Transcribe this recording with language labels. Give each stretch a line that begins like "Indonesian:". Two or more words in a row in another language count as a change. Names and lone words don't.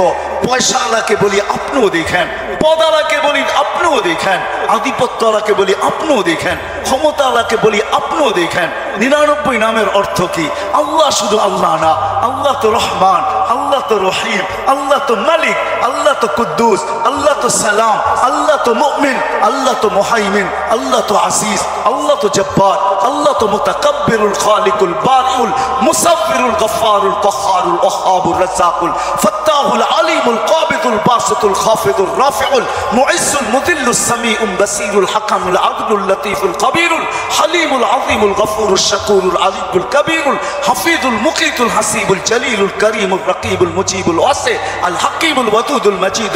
Bangla: পয়সাওয়ালাকে বলি আপনিও দেখেন, পদালাকে বলি আপনিও দেখেন, আধিপত্যওয়ালাকে বলি আপনিও দেখেন, ক্ষমতাওয়ালাকে বলি আপনিও দেখেন। 99 নামের অর্থ কি? আল্লাহ শুধু আল্লাহ না, আল্লাহ তো রহমান, আল্লাহ তো রহিম, আল্লাহ তো মালিক, আল্লাহ তো কুদ্দুস, আল্লাহ তো সালাম, আল্লাহ তো মুমিন, আল্লাহ তো মুহাইমিন, আল্লাহ তো আসিস, আল্লাহ তো জব্বার, আল্লাহ তো
Arabic: المتكبر الخالق البارئ المصور الغفار القهار الوهاب الرزاق الفتاح العليم القابض الباسط الخافض الرافع المعز المذل السميع البصير الحكم العدل اللطيف الكبير الحليم العظيم الغفور الشكور العليم الكبير الحفيظ المقيت الحسيب الجليل الكريم الرقيب المجيب الواسع ال حكيم الودود المجيد